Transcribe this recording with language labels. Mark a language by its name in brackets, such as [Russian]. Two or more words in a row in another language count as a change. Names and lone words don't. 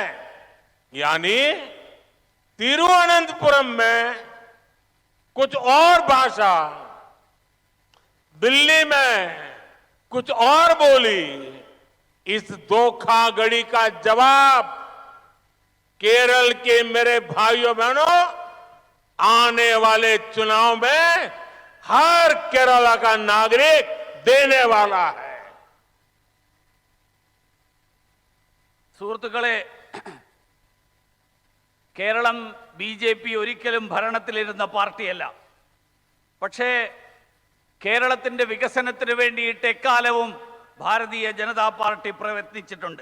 [Hindi] यानी तिरुवनंतपुरम में कुछ और भाषा, दिल्ली में कुछ और बोली। इस धोखाधड़ी का जवाब केरल के मेरे भाइयों बहनों आने वाले चुनाव में हर केरला का नागरिक देने वाला है। [Malayalam] സുഹൃത്തുക്കളെ, കേരളം ബി.ജെ.പി. ഒരിക്കലും ഭരണത്തിലിരുന്ന പാർട്ടിയല്ല. പക്ഷേ കേരളത്തിന്റെ വികസനത്തിന് വേണ്ടിയിട്ട് എക്കാലവും ഭാരതീയ ജനതാ പാർട്ടി പ്രയത്നിച്ചിട്ടുണ്ട്.